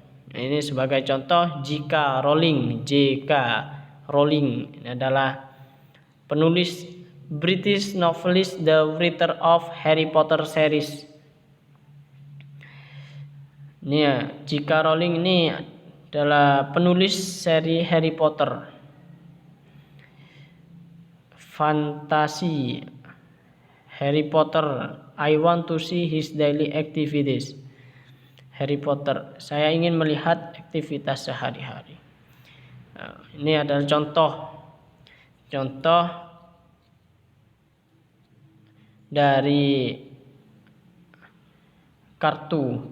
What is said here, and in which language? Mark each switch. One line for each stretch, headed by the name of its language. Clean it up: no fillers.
Indonesian: Ini sebagai contoh, J.K. Rowling ini adalah penulis
English: British novelist, the writer of Harry Potter series.
Indonesian: Ini ya, J.K. Rowling ini adalah penulis seri Harry Potter.
English: Fantasi Harry Potter, I want to see his daily activities.
Indonesian: Harry Potter, saya ingin melihat aktivitas sehari-hari. Nah, ini adalah contoh dari kartu.